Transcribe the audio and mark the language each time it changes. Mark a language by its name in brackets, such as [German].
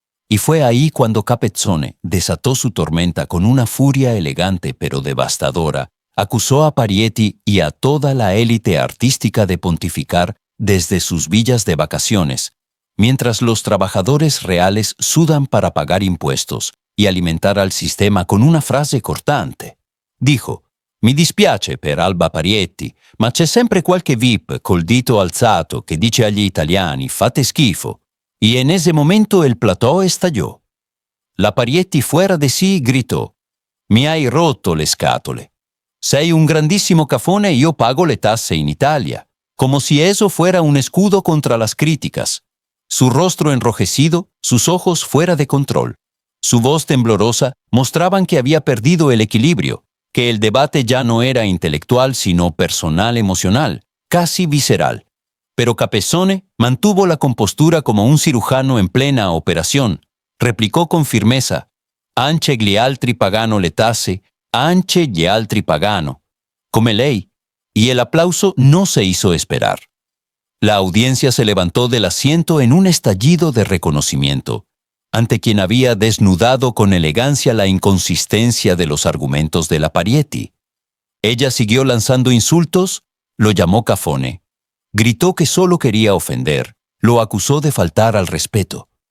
[Spanish] Y fue ahí cuando Capezzone desató su tormenta con una furia elegante pero devastadora, acusó a Parietti y a toda la élite artística de pontificar desde sus villas de vacaciones, mientras los trabajadores reales sudan para pagar impuestos y alimentar al sistema con una frase cortante. [Italian] Dijo: «Mi dispiace per Alba Parietti, ma c'è sempre qualche VIP col dito alzato che dice agli italiani fate schifo». [Spanish] Y en ese momento el plató estalló. La Parietti fuera de sí gritó: [Italian] «Mi hai rotto le scatole. Sei un grandissimo cafone e io pago le tasse in Italia», [Spanish] como si eso fuera un escudo contra las críticas. Su rostro enrojecido, sus ojos fuera de control, su voz temblorosa mostraban que había perdido el equilibrio, que el debate ya no era intelectual sino personal, emocional, casi visceral. Pero Capezzone mantuvo la compostura como un cirujano en plena operación. Replicó con firmeza: [Italian] «Anche gli altri pagano [Spanish] le tasse, anche gli altri pagano», come ley, y el aplauso no se hizo esperar. La audiencia se levantó del asiento en un estallido de reconocimiento, ante quien había desnudado con elegancia la inconsistencia de los argumentos de la Parietti. Ella siguió lanzando insultos, lo llamó cafone, gritó que solo quería ofender, lo acusó de faltar al respeto.